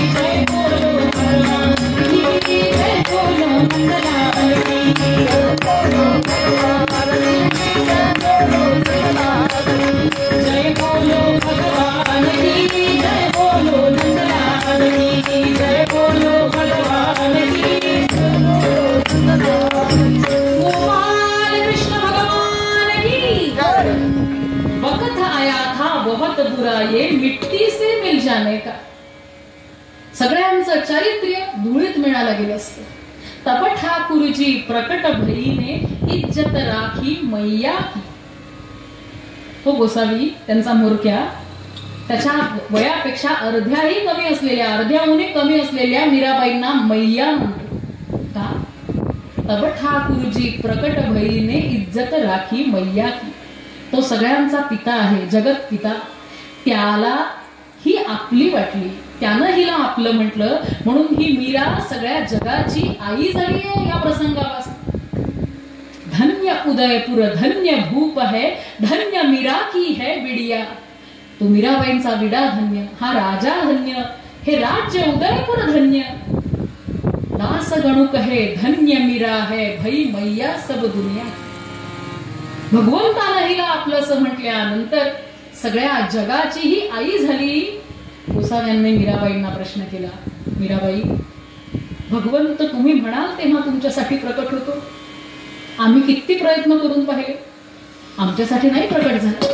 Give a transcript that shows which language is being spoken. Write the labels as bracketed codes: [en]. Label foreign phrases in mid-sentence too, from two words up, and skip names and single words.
[hi] जय बोलो भगवान की, जय बोलो नंदलाल की, जय बोलो भगवान की, जय बोलो नंदलाल की, जय बोलो भगवान की, जय बोलो नंदलाल की, जय बोलो भगवान की. गोपाल कृष्ण भगवान की. वक्त आया था बहुत बुरा, ये मिट्टी से मिल जाने का. [mr] सगळ्यांचं चारित्र्य धुळीत मिळालं गेलं असतं. [hi] तब ठाकुरजी प्रकट भईने इज्जत राखी मैया की. [mr] तो गोसावी त्यांचा मोरक्या त्याच्या वयापेक्षा अर्ध्याही कमी असलेल्या, अर्ध्याहून कमी असलेल्या मीराबाईंना मैया म्हणतो. का? [hi] तब ठाकुरजी प्रकट भईने इज्जत राखी मैया की. [mr] तो सगळ्यांचा पिता आहे, जगत पिता. त्याला ही आपली वाटली, त्यानं हिला आपलं म्हटलं, म्हणून ही मीरा सगळ्या जगाची आई झाली आहे. या प्रसंगापासून [hi] धन्य उदयपुर धन्य भूप है, धन्य मीरा की है बिड़िया. [mr] तो मीराबाईंचा विडा धन्य, हा राजा धन्य, हे राज्य उदयपुर धन्य. [hi] दास गणू कहे धन्य मीरा है, भई मैया सब दुनिया. [mr] भगवंतानं हिला आपलंसं म्हटल्यानंतर सगळ्या जगाची ही आई झाली. गोसाव्यांनी मीराबाईंना प्रश्न केला, मीराबाई भगवंत तुम्ही म्हणाल तेव्हा तुमच्यासाठी प्रकट होतो. आम्ही किती प्रयत्न करून पाहिले, आमच्यासाठी नाही प्रकट झाला.